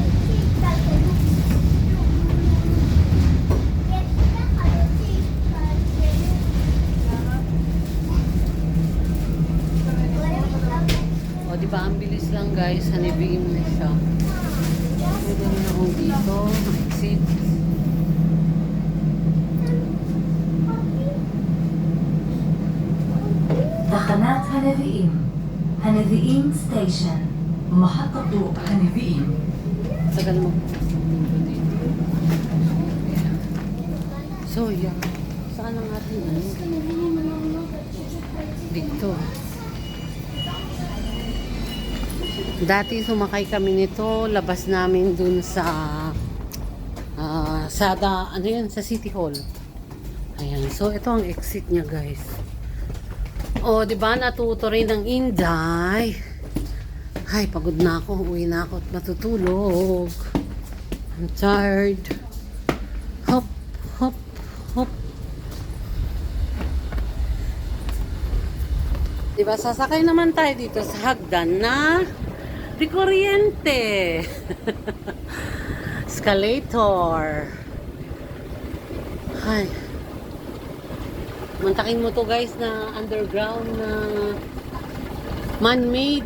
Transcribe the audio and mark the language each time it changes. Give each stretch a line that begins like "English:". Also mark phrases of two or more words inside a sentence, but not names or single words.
Filipino: O, di ba? Ang bilis lang guys. Hanibiim na siya. Pwede na akong dito. Exit.
Hebrew: تحنات هنفيئيم هنفيئيم ستيشن محطة هنفيئيم
Filipino: Tagal mo. Dito. Ayan. So, yeah. Saan ang ating ano? Dito. Dati sumakay kami nito. Labas namin dun sa ano yun? Sa City Hall. Ayan. So, ito ang exit niya guys. O, di ba natuto rin ng Inday? Ay, pagod na ako. Uwi na ako at matutulog.
English: I'm tired. Hop, hop, hop.
Filipino: Di ba, sasakay naman tayo dito sa hagdan na di kuryente. Escalator. Ay. Mantakin mo to guys na underground na man-made.